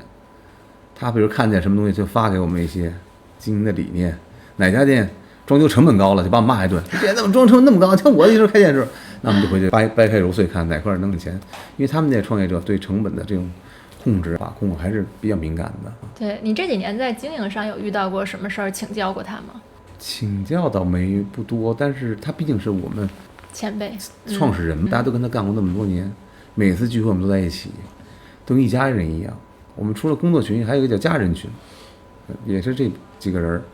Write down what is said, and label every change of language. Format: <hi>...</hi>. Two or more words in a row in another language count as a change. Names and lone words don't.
<zh>她比如看見什麼東西，就發給我們一些經營的理念，哪家店裝修成本高了，就把我罵一頓。这怎麼裝成本那麼高？像我那時候開店的時候，那我們就回去掰開揉碎看哪塊能挣錢。因為他們那些創業者对成本的這種控制把控還是比較敏感的。對，你這幾年在經營上有遇到過什麼事兒，請教過他嗎？請教倒沒不多，但是他畢竟是我們前輩創始人，大家都跟他幹過那麼多年，每次聚會我們都在一起，都跟一家人一樣。我們除了工作群，還有一個叫家人群，也是這幾個人。</zh>